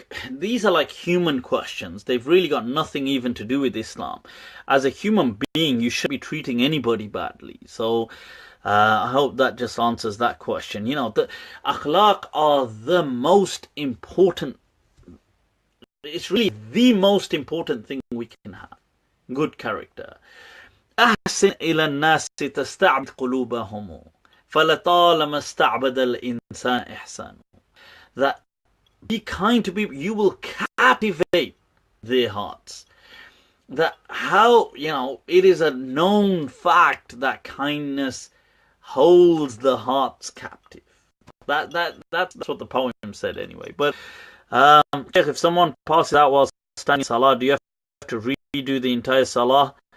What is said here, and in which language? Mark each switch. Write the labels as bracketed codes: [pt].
[en] These are like human questions. They've really got nothing even to do with Islam. As a human being, you shouldn't be treating anybody badly. So, I hope that just answers that question. You know, the akhlaq are the most important. It's really the most important thing we can have. Good character. [ar] أحسن إلى الناس تستعبد قلوبهم فلطالما استعبد الإنسان إحسان. [en] That be kind to people, you will captivate their hearts. That how, you know, it is a known fact that kindness holds the hearts captive. That's what the poem said anyway. But if someone passes out while standing Salah, do you have to redo the entire Salah?